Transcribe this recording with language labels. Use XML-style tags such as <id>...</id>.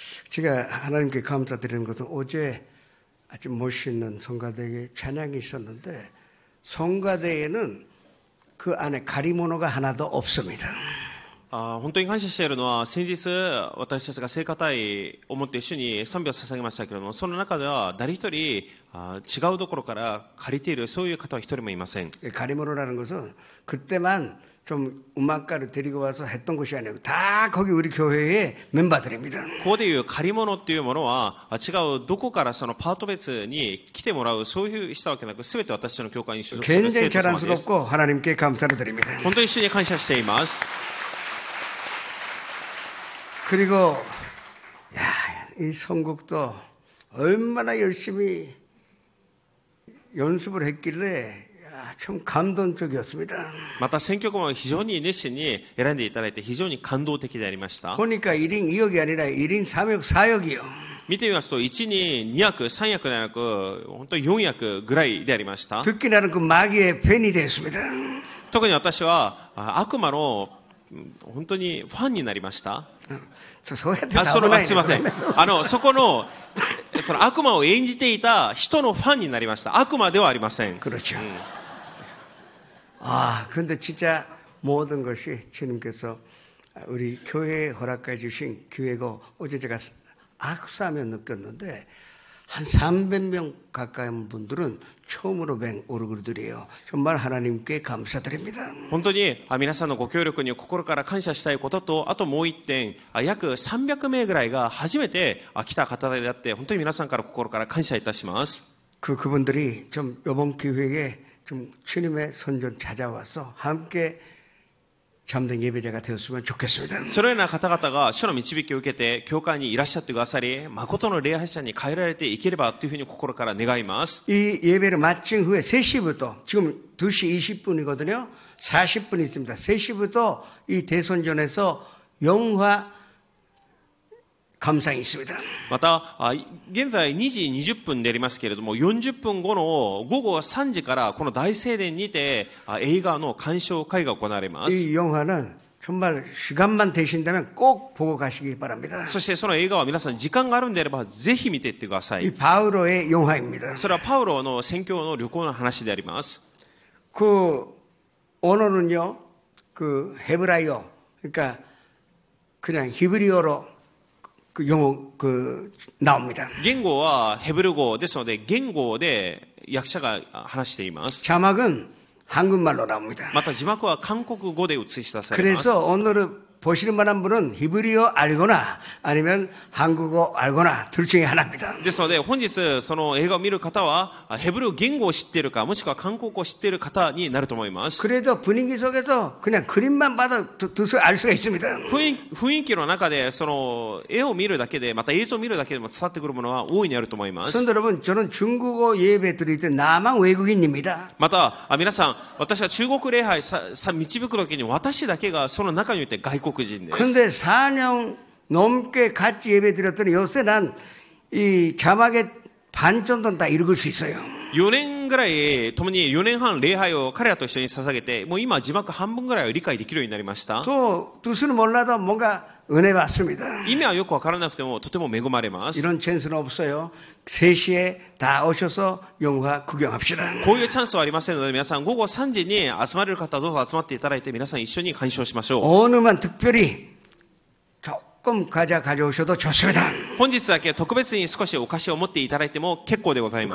<ko>제가 하나님께 감사드리는 것은 어제 아주 멋있는 성가대에 찬양이 있었는데 성가대에는 그 안에 가리모노가 하나도 없습니다.</ko> <ja>本当に感謝しているのは、先日私たちが聖歌隊をもって主に賛美を捧げましたけれども、その中では誰一人違うところから借りているそういう方は一人もいません。</ja> <ko>가리모노라는 것은 그때만 좀 음악가를 데리고 와서 했던 것이 아니고 다 거기 우리 교회의 멤버들입니다.</ko> <ja>ここでいう借り物っていうものは違うどこからそのパート別に来てもらうそういうしたわけなく、すべて私の教会に所属する生徒様です。</ja> <ko>굉장히 자랑스럽고 하나님께 감사를 드립니다.</ko> <ja>本当に主に感謝しています。</ja> <ko>그리고 이 선곡도 얼마나 열심히 연습을 했길래 참 감동적이었습니다.</ko> <ja>また選曲も非常に熱心に選んでいただいて非常に感動的でありました。</ja> <ko>보니까 1인 2역이 아니라 1인 3역 4역이요.</ko> <ja>見てみますと1に2役3役ではなく本当に4役ぐらいでありました。</ja> <ko>듣기 나는 그 마귀의 팬이 되었습니다.</ko> <ja>特に私は悪魔の本当にファンになりました。すいません。そこのその悪魔を演じていた人のファンになりました。悪魔ではありません。</ja> <ko>그렇죠. 근데 진짜 모든 것이 주님께서 우리 교회에 허락해 주신 기회고 어제 제가 악수하면 느꼈는데 한 300명 가까이 분들은 처음으로 뵌 오르그들이에요. 정말 하나님께 감사드립니다.</ko> <ja>本当に皆さんのご協力に心から感謝したいことと、あともう一点、約300名ぐらいが初めて来た方であって、本当に皆さんから心から感謝いたします。</ja> <ko>그분들이 좀 이번 기회에 좀 주님의 손 좀 찾아와서 함께 참된 예배자가 되었으면 좋겠습니다.</ko> <ja>そのような方々が主の導きを受けて教会にいらっしゃってくださり、誠の礼拝者に変えられていければというふうに心から願います。</ja> <ko>이 예배를 마친 후에 3시부터 지금 2시 20분이거든요. 40분 있습니다. 3시부터 이 대선전에서 영화 감상이 있습니다.</ko> <ja>また現在2時20分でありますけれども、40分後の午後3時からこの大聖殿にて映画の鑑賞会が行われます。</ja> <ko>이 영화는 정말 시간만 되신다면 꼭 보고 가시기 바랍니다.</ko> <ja>そしてその映画は皆さん時間があるんであればぜひ見ていってください。</ja> <ko>이 바울의 영화입니다.</ko> <ja>それはパウロの宣教の旅行の話であります。</ja> <ko>그 언어는요, 그 헤브라이어, 그러니까 그냥 히브리어로 그 영어 그 나옵니다.</ko> <ja>言語はヘブル語ですので、言語で役者が話しています。</ja> <ko>자막은 한국말로 나옵니다.</ko> <ja>また字幕は韓国語で映し出されます。</ja> <ko>그래서 오늘은 보시는 만한 분은 히브리어 알거나 아니면 한국어 알거나 둘 중에 하나입니다.</ko> <ja>ですので本日その映画を見る方はヘブル言語を知っているか、もしくは韓国語を知っている方になると思います。</ja> <ko>그래도 분위기 속에서 그냥 그림만 봐도 알 수가 있습니다.</ko> <ja>雰囲気の中でその絵を見るだけで、また映像を見るだけでも伝わってくるものは大いにあると思います。</ja> <ko>성도 여러분, 저는 중국어 예배 드릴 때 나만 외국인입니다.</ko> <ja>また皆さん、私は中国礼拝導く時に私だけがその中において外国人です。</ja> <ko>그런데 4년 넘게 같이 예배 드렸더니 요새 난 이 자막의 반 정도는 다 읽을 수 있어요.</ko> <ja>4年ぐらい共に4年半礼拝を彼らと一緒に捧げて、もう今字幕半分ぐらいを理解できるようになりました。</ja> <ko>또 뜻은 몰라도 뭔가 은혜 받습니다.</ko> <ja>意味はよくわからなくてもとても恵まれます。</ja> <ko>이런 찬스는 없어요. 3시에 다 오셔서 영화 구경합시다.</ko> <ja>こういうチャンスはありませんので、皆さん午後3時に集まれる方はどうぞ集まっていただいて、皆さん一緒に鑑賞しましょう。</ja> <ko>오늘만 특별히 조금 가져오셔도 좋습니다.</ko> <ja>本日だけ特別に少しお菓子を持っていただいても結構でございま</ja>